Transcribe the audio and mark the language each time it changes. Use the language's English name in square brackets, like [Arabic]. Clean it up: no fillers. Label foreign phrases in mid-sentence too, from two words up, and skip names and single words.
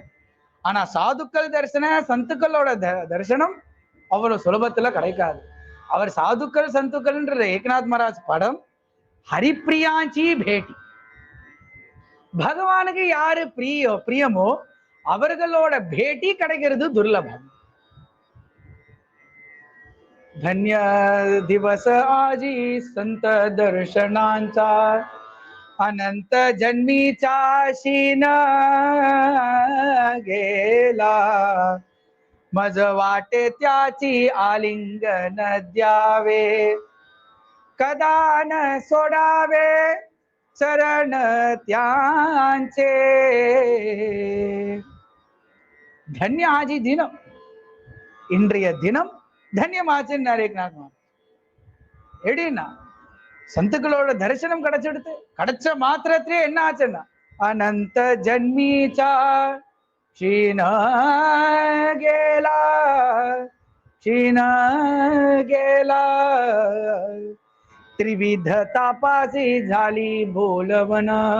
[Tamil] ஆனா சாதுக்கள் தரிசன சந்துக்களோட தரிசனம் அவ்வளவு சுலபத்துல கிடைக்காது. அவர் சாதுக்கள் சந்துக்கள்ன்ற ஏகநாத் மகாராஜ் படம் [Marathi] हरिप्रियांची भेटी. [Tamil] பகவானுக்கு யாரு பிரியமோ அவர்களோட பேட்டி கிடைக்கிறது துர்லபம். [Marathi] धन्य दिवस आजी संत दर्शनांचा, अनंत जन्मीचा शीन गेला, मज वाटे त्याची आलिंगन द्यावे, कदा न सोडावे चरण त्यांचे. धन्य आजी दिनम, [Tamil] இன்றைய தினம் தன்யமாச்சுன்னாரு ஏகநாத் மகாராஜ். எப்படின்னா சந்துக்களோட தரிசனம் கிடைச்செடுத்து கிடைச்ச மாத்திரத்திலே என்ன ஆச்சுன்னா [Marathi] अनंत जन्मीचा शीण गेला शीण गेला, त्रिविध तापांची झाली बोळवण.